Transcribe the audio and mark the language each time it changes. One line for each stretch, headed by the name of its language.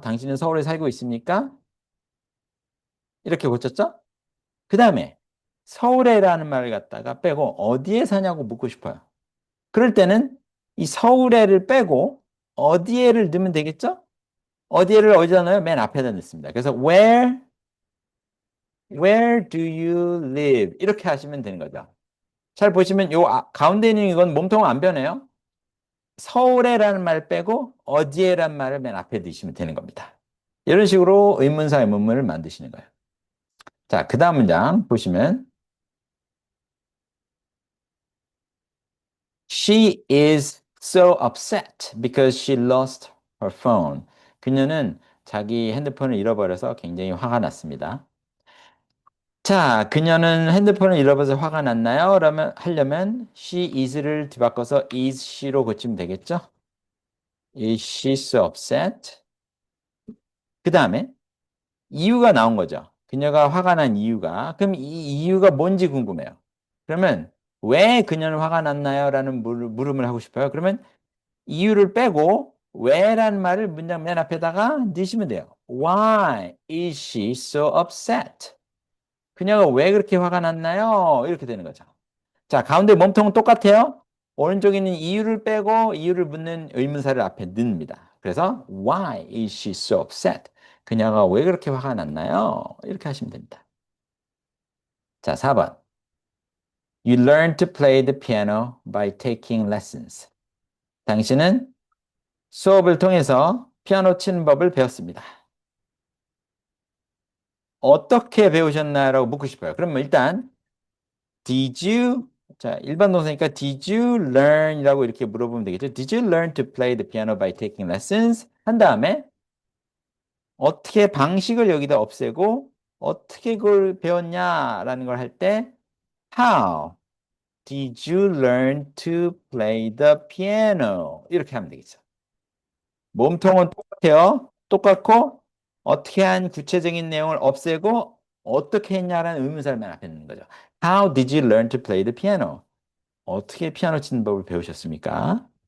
Korean: 당신은 서울에 살고 있습니까? 이렇게 고쳤죠? 그 다음에 서울에라는 말을 갖다가 빼고 어디에 사냐고 묻고 싶어요. 그럴 때는 이 서울에를 빼고 어디에를 넣으면 되겠죠? 어디를 어디다 넣어요? 맨 앞에다 넣습니다. 그래서
English: where do you live?
Korean: 이렇게 하시면 되는 거죠. 잘 보시면 요 가운데 있는 이건 몸통은 안 변해요. 서울에라는 말 빼고 어디에라는 말을 맨 앞에 넣으시면 되는 겁니다. 이런 식으로 의문사 의문문을 만드시는 거예요. 자, 그 다음 문장 보시면
English: She is so upset because she lost her phone.
Korean: 그녀는 자기 핸드폰을 잃어버려서 굉장히 화가 났습니다. 자, 그녀는 핸드폰을 잃어버려서 화가 났나요? 그러면 하려면
English: she is
Korean: 를 뒤바꿔서
English: is she
Korean: 로 고치면 되겠죠?
English: Is she so upset?
Korean: 그 다음에 이유가 나온 거죠. 그녀가 화가 난 이유가. 그럼 이 이유가 뭔지 궁금해요. 그러면 왜 그녀는 화가 났나요? 라는 물음을 하고 싶어요. 그러면 이유를 빼고 왜라는 말을 문장 맨 앞에다가 넣으시면 돼요.
English: Why is she so upset?
Korean: 그녀가 왜 그렇게 화가 났나요? 이렇게 되는 거죠. 자, 가운데 몸통은 똑같아요. 오른쪽에 있는 이유를 빼고 이유를 묻는 의문사를 앞에 넣습니다. 그래서
English: Why is she so upset?
Korean: 그녀가 왜 그렇게 화가 났나요? 이렇게 하시면 됩니다. 자, 4번.
English: You learn to play the piano by taking lessons.
Korean: 당신은 수업을 통해서 피아노 치는 법을 배웠습니다. 어떻게 배우셨나요? 라고 묻고 싶어요. 그러면 일단
English: Did you
Korean: 자, 일반 동사니까
English: Did you learn?
Korean: 이라고 이렇게 물어보면 되겠죠.
English: Did you learn to play the piano by taking lessons?
Korean: 한 다음에 어떻게 방식을 여기다 없애고 어떻게 그걸 배웠냐라는 걸 할 때
English: How did you learn to play the piano?
Korean: 이렇게 하면 되겠죠. 몸통은 똑같아요. 똑같고 어떻게 한 구체적인 내용을 없애고 어떻게 했냐라는 의문사를 맨 앞에 넣는 거죠.
English: How did you learn to play the piano?
Korean: 어떻게 피아노 치는 법을 배우셨습니까?